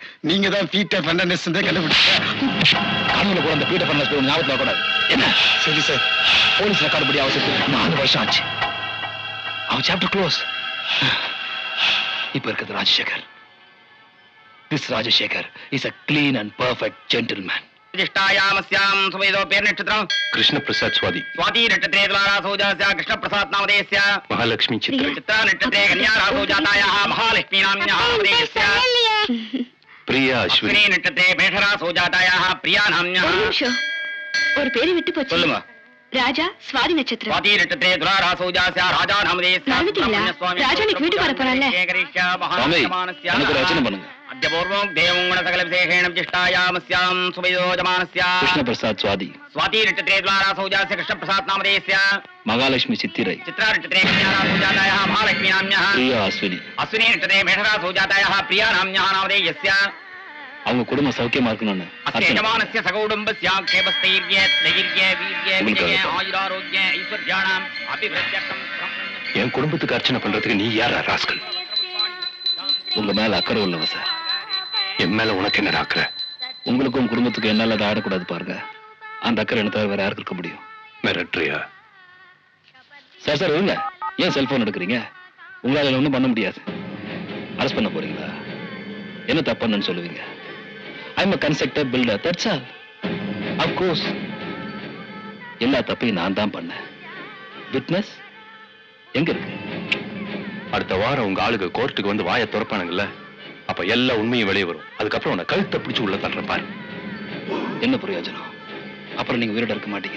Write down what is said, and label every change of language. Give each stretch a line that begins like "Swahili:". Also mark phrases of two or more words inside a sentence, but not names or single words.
Tamil: நீங்க தான் பீட்டர் ஃபெர்னாண்டஸ் கண்டுபிடிச்சா. கனவுல கூட அந்த பீட்டர் ஃபெர்னாண்டஸ் ஞாபகத்துல கூடாது. என்ன? சரி சார். போலீஸ் ரெக்கார்டு படி அவசரத்துக்கு 4 வருஷம் ஆச்சு. அவன் சாப்டர் க்ளோஸ். இப்ப இருக்கிறது ராஜசேகர்.
English: This Rajasekar is a clean and perfect gentleman.
Sanskrit: प्रतिष्ठायामस्यां सुमेधो पेर नक्षत्रं कृष्ण प्रसाद स्वादी स्वाति नक्षत्रे द्वारा सौजास्य कृष्ण प्रसाद नामधेयस्य महालक्ष्मी चित्रे चित्रा नक्षत्रे कन्या सौजातायाः महालक्ष्मी नाम्न्याः नामधेयस्य प्रिया अश्विनी नक्षत्रे मेषरा सौजातायाः प्रिया नाम्न्याः.
Tamil: ஒரு பேரை விட்டு போச்சு. சொல்லுங்க. ராஜா சுவாதி நட்சத்திரம்.
Sanskrit: स्वाति नक्षत्रे द्वारा सौजास्य राजा नामधेयस्य.
Tamil: ராஜா நீ வீட்டுக்கு வர போறானே. சாமி, எனக்கு ஒரு ரச்சனை பண்ணுங்க.
Sanskrit: अद्य पूर्वं देवं गुणसकल विशेषेण प्रतिष्ठायामस्यां सुमेधोजमानस्य कृष्ण प्रसाद स्वादी स्वाति नक्षत्रे द्वारा सौजास्य कृष्ण प्रसाद नामधेयस्य महालक्ष्मी चित्तिरै चित्रा नक्षत्रे कन्या सौजातायाः महालक्ष्मी नाम्न्याः प्रिया अश्विनी अश्विनी नक्षत्रे मेषरा सौजातायाः प्रिया नाम्न्याः नामधेयस्य.
Tamil: அவங்க குடும்ப சௌக்கியமா இருக்கணும்னு
Sanskrit: अस्यजमानस्य सकुटुम्बस्य क्षेमस्थैर्य दैर्य वीर्य विजय आयुरारोग्य ऐश्वर्याणाम् अभिवृद्ध्यर्थं.
Tamil: என் குடும்பத்துக்கு அர்ச்சனை பண்றதுக்கு நீ யாரா ராஸ்கல்? உங்க மேல அக்கறை உள்ளவ சார். என் மேல உனக்கு என்ன அக்கறை? உங்களுக்கும் குடும்பத்துக்கு என்னால அதை ஆடக்கூடாது பாருங்க. அந்த அக்கறை என்ன தவிர வேற யாருக்கு இருக்க முடியும்? மிரட்ரியா? சார் சார் இருங்க. ஏன் செல்போன் எடுக்கிறீங்க? உங்களால ஒன்றும் பண்ண முடியாது. அரெஸ்ட் பண்ண போறீங்களா? என்ன தப்புன்னு சொல்லுவீங்க?
English: ஐம் a constructor builder, that's all. Of course.
Tamil: எல்லா தப்பையும் நான் தான் பண்ணேன். விட்னஸ் எங்க இருக்கு? அடுத்த வாரம் உங்க ஆளுங்க கோர்ட்டுக்கு வந்து வாயை திறப்பானுங்கல்ல, அப்ப எல்லா உண்மையும் வெளியே வரும். அதுக்கப்புறம் உன்னை கழுத்தை பிடிச்சு உள்ள தள்ளுறேன் பாரு. என்ன பிரயோஜனம்? அப்புறம் நீங்க உயிரோட இருக்க மாட்டீங்க.